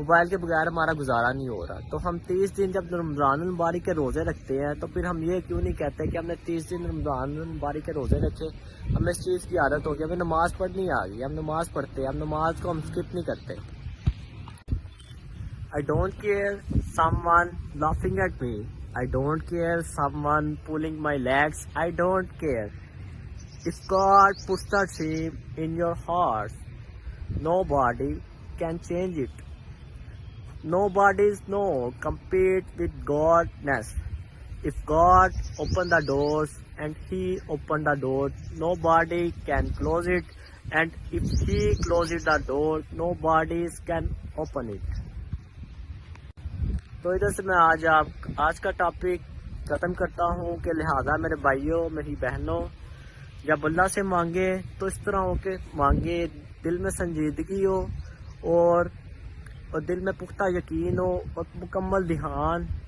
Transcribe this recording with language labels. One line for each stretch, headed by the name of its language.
Urdu: کے بغیر ہمارا گزارا نہیں ہو رہا، تو ہم 30 دن جب رمضان المبارک کے روزے رکھتے ہیں تو پھر ہم یہ کیوں نہیں کہتے کہ ہم نے 30 دن رمضان المبارک کے روزے رکھے، ہمیں اس چیز کی عادت ہو گئی، ہمیں نماز پڑھنی آ گئی، ہم نماز پڑھتے ہیں، ہم نماز کو ہم سکپ نہیں کرتے۔
English: I don't care someone laughing at me, I don't care someone pulling my legs, I don't care. If God puts that dream in your heart, nobody can change it. Nobody's no compete with Godness. If God opened the doors and He opened the door, nobody can close it. And if He closes the door, nobody can open it.
Urdu: تو ادھر سے میں آج کا topic ختم کرتا ہوں کہ لہٰذا میرے بھائیوں، میری بہنوں، جب اللہ سے مانگے تو اس طرح ہو کے مانگے، دل میں سنجیدگی ہو اور دل میں پختہ یقین ہو اور مکمل دھیان